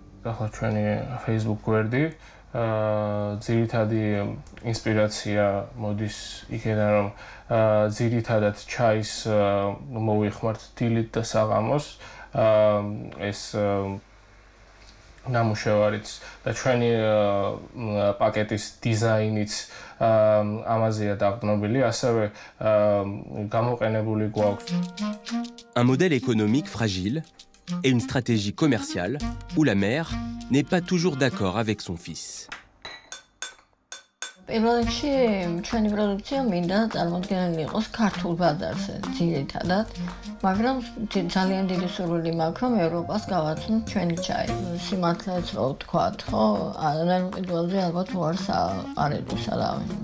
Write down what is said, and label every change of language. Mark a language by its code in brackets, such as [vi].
[ka] ახლა ჩვენი Facebook გვერდი. ძირითადი ინსპირაცია მოდის იქიდან, რომ ძირითადად ჩაის მოვიხმართ დილით და საღამოს. ეს ნამუშევარიც და ჩვენი პაკეტის დიზაინიც ამაზეა დაყრდნობილი, ასევე გამოყენებული გვაქვს. [fr] Un modèle économique fragile et une stratégie commerciale où la mère n'est pas toujours d'accord avec son fils. [ka] პირველ რიგში ჩვენი პროდუქცია მინდა წარმოდგენილი იყოს ქართულ ბაზარზე ძირითადად, მაგრამ ძალიან დიდი სურვილი მაქვს, რომ ევროპას გავაცნოთ ჩვენი ჩაი. სიმართლეც რო ვთქვათ, ხო, ანალოგიაზე ალბათ უარს არ ედოს არავინ.